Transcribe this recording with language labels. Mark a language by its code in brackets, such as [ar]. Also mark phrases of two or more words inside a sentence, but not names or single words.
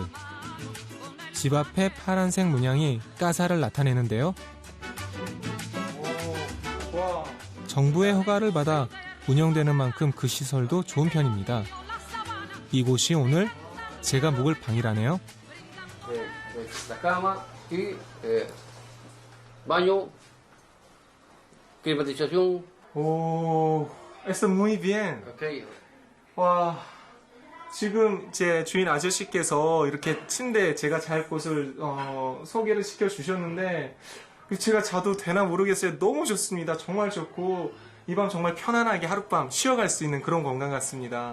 [ko] 집 앞에 파란색 문양이 까사를 나타내는데요. 정부의 허가를 받아 운영되는 만큼 그 시설도 좋은 편입니다. 이곳이 오늘 제가 묵을 방이라네요. [es] La cama y baño, climatización. 오, está muy bien. Okay. [ko] 와, 지금 제 주인 아저씨께서 이렇게 침대 제가 잘 곳을 소개를 시켜주셨는데 제가 자도 되나 모르겠어요. 너무 좋습니다. 정말 좋고 이 밤 정말 편안하게 하룻밤 쉬어갈 수 있는 그런 공간 같습니다.